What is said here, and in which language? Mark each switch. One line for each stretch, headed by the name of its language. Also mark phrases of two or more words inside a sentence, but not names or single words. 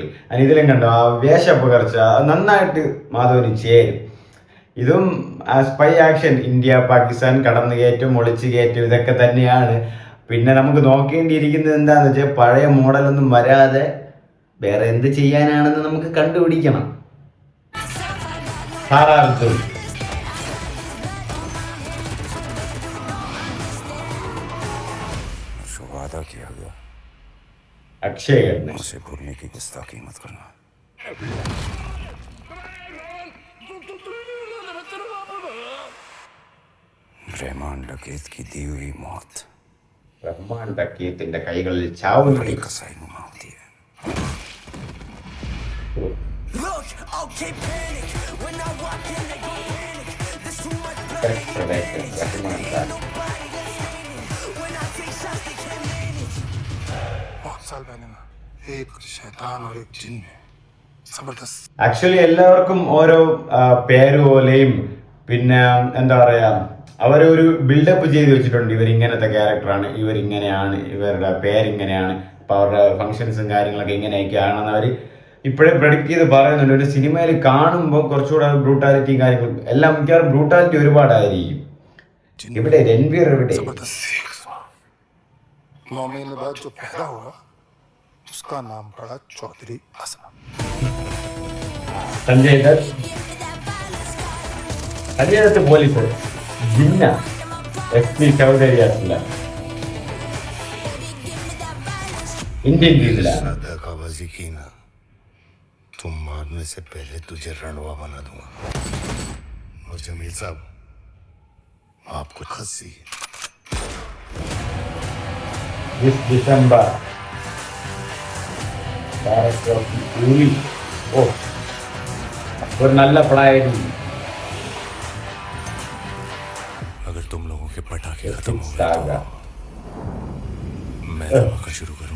Malayalam: അതിന് ഇതിലും കണ്ടോ ആ വേഷപ്പകർച്ച നന്നായിട്ട് മാധവന് ചേരും. ഇതും സ്പൈ ആക്ഷൻ, ഇന്ത്യ പാകിസ്ഥാൻ കടന്നു കയറ്റം, ഒളിച്ചു കയറ്റം, ഇതൊക്കെ തന്നെയാണ്. പിന്നെ നമുക്ക് നോക്കേണ്ടിയിരിക്കുന്നത് എന്താണെന്ന് വെച്ചാൽ പഴയ മോഡലൊന്നും വരാതെ വേറെ എന്ത് ചെയ്യാനാണെന്ന് നമുക്ക് കണ്ടുപിടിക്കണം.
Hindi: सारा अर्जुन. जो वादा किया गया अक्षय ഖന്ന. उसे भूलने की गुस्ताखी मत करना। रहमान डकैत की दी हुई मौत
Malayalam: റഹ്മാൻ ഡക്കീത്തിന്റെ കൈകളിൽ ചാവുന്ന
Hindi: बड़ी कसाई नुमा होती है। बहुत साल पहले ना एक शैतान और एक जिन में जबरदस्त.
Malayalam: ആക്ച്വലി എല്ലാവർക്കും ഓരോ പേര് പോലെയും പിന്നെ എന്താ പറയാ, അവരൊരു ബിൽഡപ്പ് ചെയ്ത് വെച്ചിട്ടുണ്ട്. ഇവരിങ്ങനത്തെ ക്യാരക്ടറാണ്, ഇവരിങ്ങനെയാണ്, ഇവരുടെ പേരിങ്ങനെയാണ്, അപ്പോൾ അവരുടെ ഫങ്ഷൻസും കാര്യങ്ങളൊക്കെ ഇങ്ങനെയൊക്കെയാണെന്ന് അവർ ഇപ്പോഴേ പ്രഡിക്റ്റ് ചെയ്ത് പറയുന്നുണ്ട്. ഒരു സിനിമയിൽ കാണുമ്പോൾ കുറച്ചുകൂടെ ബ്രൂട്ടാലിറ്റിയും കാര്യങ്ങളും എല്ലാം, മിക്കവാറും ബ്രൂട്ടാലിറ്റി ഒരുപാടായിരിക്കും. ഇവിടെ രൺവീർ എവിടെ?
Hindi: 9 महीने बाद जो पैदा हुआ उसका नाम पड़ा चौधरी असलम.
Malayalam: സഞ്ജയ് ദത്ത്. സഞ്ജയ് ദത്ത് പോലീസ് ജിന്ന, SP ചൗധരി അസ്ലം. ഇന്ത്യൻ രീതിയിലാണ്.
Hindi: तुम मारने से पहले तुझे रणवा बना दूंगा। और जमील साहब, आपको हंसी
English: This December. Director of Uri.
Malayalam: Oh, ഒരു നല്ല പടമായിരുന്നു.
Hindi: अगर तुम लोगों के पटाखे खत्म हो गए तो मैं धमाका शुरू करूं।